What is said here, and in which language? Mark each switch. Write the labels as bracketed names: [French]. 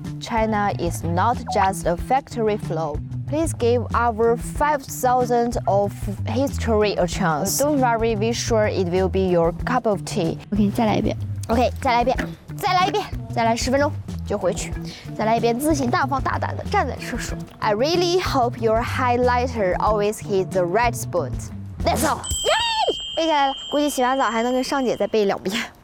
[English] China is not just a factory floor. Please give our 5,000 of history a chance. Don't worry, be sure it will be your cup of tea. [Chinese] OK, 再来一遍。 OK, 再来一遍。再来一遍。再来十分钟就回去。再来一遍，自信大方大胆的站在厕所。 [English] I really hope your highlighter always hits the right spot. That's all. Yay! [Chinese] 背下来了，估计洗完澡还能跟上姐再背两遍。